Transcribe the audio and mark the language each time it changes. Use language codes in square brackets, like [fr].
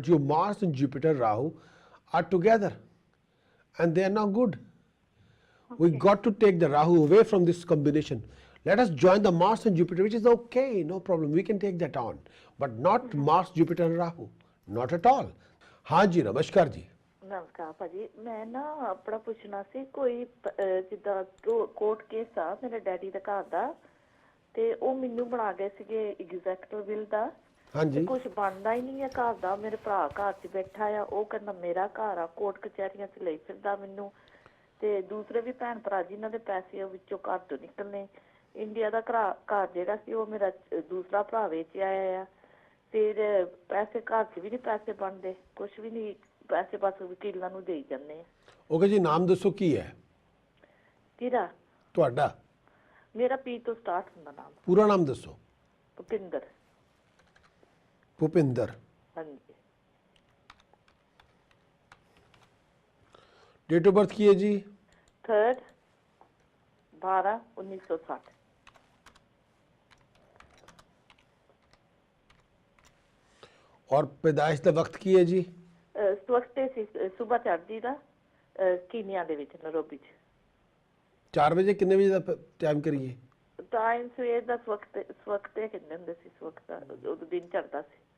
[en] But your Mars and Jupiter, Rahu are together and they are not good. We got to take the Rahu away from this combination. Let us join the Mars and Jupiter, which is okay, no problem, we can take that on. But not Mars, Jupiter and Rahu, not at all. [pa] हाँ जी, नमस्कार जी। ਨਮਸਕਾਰ ਭਾਜੀ, ਮੈਂ ਨਾ ਆਪਣਾ ਪੁੱਛਣਾ ਸੀ ਕੋਈ ਜਿੱਦਾਂ ਕੋਰਟ ਕੇਸ ਆ ਮੇਰੇ ਡੈਡੀ ਦੇ ਘਰ ਦਾ ਤੇ ਉਹ ਮੈਨੂੰ ਬਣਾ ਗਏ ਸੀਗੇ ਐਗਜ਼ੈਕਟਿਵ ਵਿਲ ਦਾ। ਹਾਂਜੀ। ਕੁਝ ਬਣਦਾ ਹੀ ਨਹੀਂ ਹੈ ਘਰ ਦਾ। ਮੇਰੇ ਭਰਾ ਘਰ 'ਚ ਬੈਠਾ ਆ, ਉਹ ਕਹਿੰਦਾ ਮੇਰਾ ਘਰ ਆ, ਕੋਰਟ ਕਚਹਿਰੀਆਂ 'ਚ ਲਈ ਫਿਰਦਾ ਮੈਨੂੰ। ਤੇ ਦੂਸਰੇ ਵੀ ਭੈਣ ਭਰਾ ਜਿਨ੍ਹਾਂ ਦੇ ਪੈਸੇ ਉਹ ਵਿੱਚੋਂ ਘਰ ਤੋਂ ਨਿਕਲਣੇ। ਇੰਡੀਆ ਦਾ ਘਰ ਜਿਹੜਾ ਸੀ ਉਹ ਮੇਰਾ ਦੂਸਰਾ ਭਰਾ ਵੇਚ ਆਇਆ ਆ। ਫਿਰ ਪੈਸੇ ਘਰ 'ਚ ਵੀ ਨਹੀਂ ਪੈਸੇ ਬਣਦੇ, ਕੁਛ ਵੀ ਨਹੀਂ, ਪੈਸੇ ਬਸ ਵਕੀਲਾਂ ਨੂੰ ਦੇਈ ਜਾਂਦੇ ਆ। ਓਕੇ ਜੀ, ਨਾਮ ਦੱਸੋ ਕੀ ਹੈ ਕਿਹਦਾ? ਤੁਹਾਡਾ? ਮੇਰਾ ਪੀ ਤੋਂ ਸਟਾਰਟ ਹੁੰਦਾ ਨਾਮ। ਪੂਰਾ ਨਾਮ ਦੱਸੋ। ਭੁਪਿੰਦਰ। ਭੁਪਿੰਦਰ। ਹਾਂਜੀ। डेट ऑफ बर्थ की है जी? [en] 3rd 12 1960। [hi] और पैदाइश का वक्त की है जी? [pa] ਸਵਖਤੇ ਸੀ ਸਵੇਰ ਚੜ੍ਹਦੀ ਦਾ ਕੀਨੀਆ ਦੇ ਵਿੱਚ ਨਰੋਬੀ 'ਚ। 4 ਵਜੇ ਕਿੰਨੇ ਵਜੇ ਦਾ ਟਾਈਮ ਕਰੀਏ? ਟਾਈਮ ਸਵੇਰ ਦਾ ਸਵਖਤੇ ਕਹਿੰਦੇ ਹੁੰਦੇ ਸੀ, ਸਵਖਤ ਉਦੋਂ ਦਿਨ ਚੜ੍ਹਦਾ ਸੀ।